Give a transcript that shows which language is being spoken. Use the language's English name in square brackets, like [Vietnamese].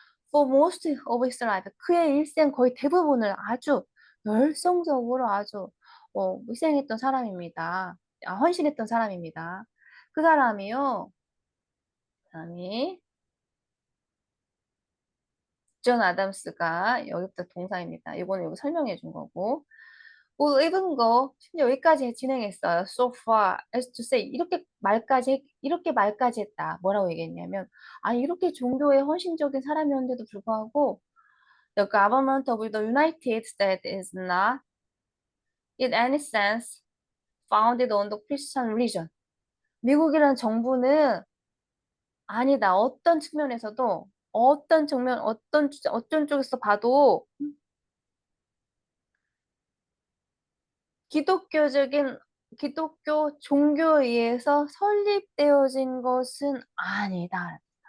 [English] For most of his life, [Korean] 그의 일생 거의 대부분을 아주 열성적으로 아주 희생했던 사람입니다. 헌신했던 사람입니다. 그 사람이요. 그 사람이 존 아담스가 여기부터 동사입니다. 이거는 여기 설명해 준 거고. 뭐 읽은 거 심지어 여기까지 진행했어요. [English] So far as to say [Korean] 이렇게 말까지 했다. 뭐라고 얘기했냐면 이렇게 종교에 헌신적인 사람이었는데도 불구하고 [English] the government of the United States is not in any sense founded on the Christian religion. [Korean] 미국이라는 정부는 아니다. 어떤 측면에서도 어떤 쪽에서 봐도 기독교적인 기독교 종교에 의해서 설립되어진 것은 아니다.